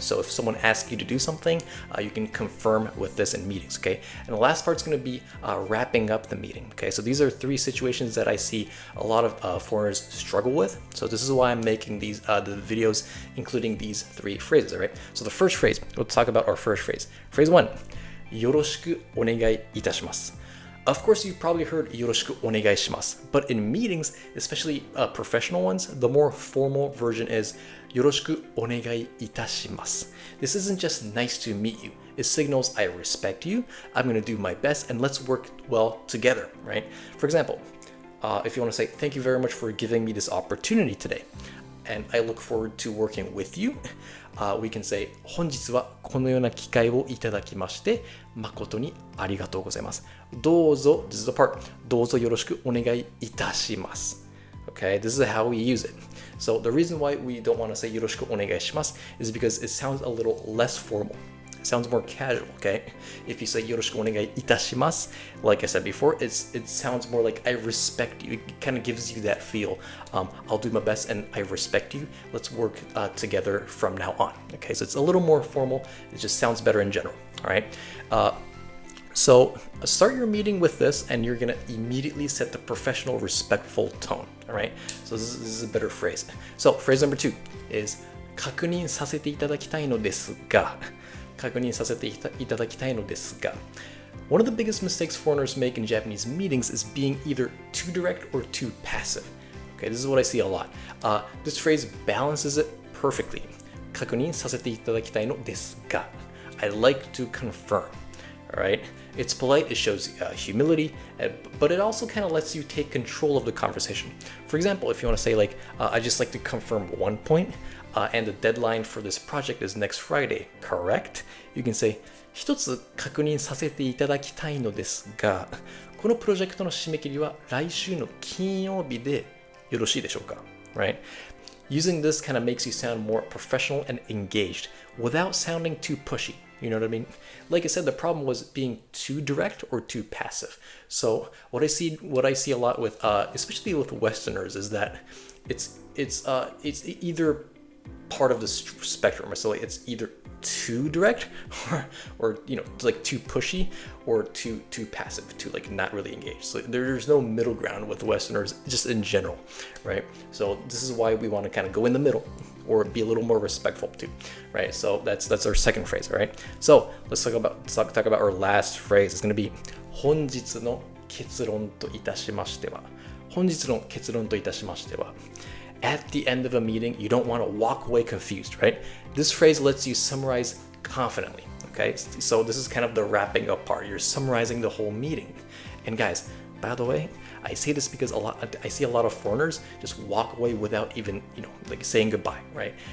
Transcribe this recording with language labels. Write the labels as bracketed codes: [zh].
[en] So if someone asks you to do something, you can confirm with this in meetings, okay? And the last part is going to be wrapping up the meeting, okay? So these are 3 situations that I see a lot of foreigners struggle with. So this is why I'm making these the videos including these 3 phrases, all right? So the first phrase, we'll talk about our first phrase. Phrase 1, [ja] よろしくお願いいたします. [en] Of course, you've probably heard [ja] よろしくお願いします, [en] but in meetings, especially professional ones, the more formal version is [ja] よろしくお願いいたします. [en] This isn't just nice to meet you. It signals I respect you, I'm going to do my best, and let's work well together, right? For example, if you want to say, thank you very much for giving me this opportunity today, and I look forward to working with you, we can say [ja] 本日はこのような機会をいただきまして誠にありがとうございます。どうぞ, [en] this is the part, [ja] どうぞよろしくお願いいたします. [en] Okay, this is how we use it. So the reason why we don't want to say [ja] よろしくお願いします [en] is because it sounds a little less formal. It sounds more casual, okay? If you say [ja] よろしくお願いいたします, [en] like I said before, it sounds more like I respect you. It kind of gives you that feel. I'll do my best and I respect you. Let's work together from now on, okay? So it's a little more formal. It just sounds better in general, all right? So start your meeting with this and you're gonna immediately set the professional, respectful tone, all right? So this is a better phrase. So phrase number 2 is [ja] 確認させていただきたいのですが. 確認させていただきたいのですが. [en] One of the biggest mistakes foreigners make in Japanese meetings is being either too direct or too passive. Okay, this is what I see a lot. This phrase balances it perfectly. [ja] 確認させていただきたいのですが. [en] I like to confirm. All right, it's polite, it shows humility, but it also kind of lets you take control of the conversation. For example, if you want to say like, I just like to confirm one point, and the deadline for this project is next Friday, correct? You can say, [ja] 一つ確認させていただきたいのですが、このプロジェクトの締め切りは来週の金曜日でよろしいでしょうか? [en] Right? Using this kind of makes you sound more professional and engaged without sounding too pushy. You know what I mean? Like I said, the problem was being too direct or too passive. So what I see a lot with, especially with Westerners, is that it's either part of the spectrum. So it's either too direct, or like too pushy, or too passive, too like not really engaged. So there's no middle ground with Westerners, just in general, right? So this is why we want to kind of go in the middle, or be a little more respectful too, right? So that's our second phrase, all right? So let's talk about our last phrase. It's going to be [ja] 本日の結論といたしましては. 本日の結論といたしましては. [en] At the end of a meeting, you don't want to walk away confused, right? This phrase lets you summarize confidently, okay? So this is kind of the wrapping up part. You're summarizing the whole meeting. And guys, by the way, I say this because I see a lot of foreigners just walk away without even, like saying goodbye, right?